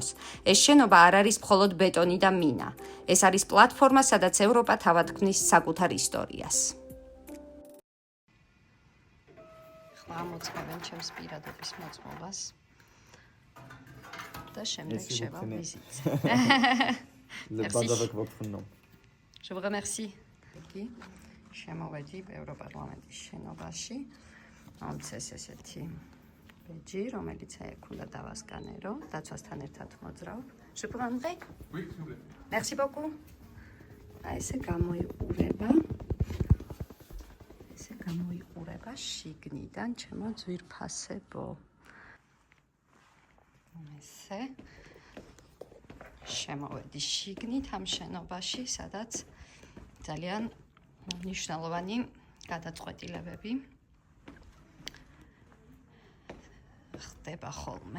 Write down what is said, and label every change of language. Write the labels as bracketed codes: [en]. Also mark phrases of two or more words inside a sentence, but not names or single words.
[ka] ეს შენობა არ არის მხოლოდ ბეტონი და მინა. ეს არის პლატფორმა, სადაც ევროპა თავად ქმნის საკუთარ ისტორიას. ახლა ამოწმებენ ჩემს პირადობის მოწმობას და შემდეგ შევა ვიზიტს. [fr] Pas avec votre nom. Je vous remercie. [ka] შემოვედი ევროპარლამენტის შენობაში. მომწეს ესეთი ბეჯი, რომელიც ექულა დავასკანერო, დაცვასთან ერთად მოძრავ. [fr] Je peux rentrer? Oui, s'il vous plaît. Merci beaucoup. [ka] ესე გამოიყურება. ესე გამოიყურება შიგნიდან ჩემო ძვირფასებო. ესე შემოვედი შიგნით ამ შენობაში, სადაც ძალიან მნიშვნელოვანი გადაწყვეტილებები ხდება ხოლმე.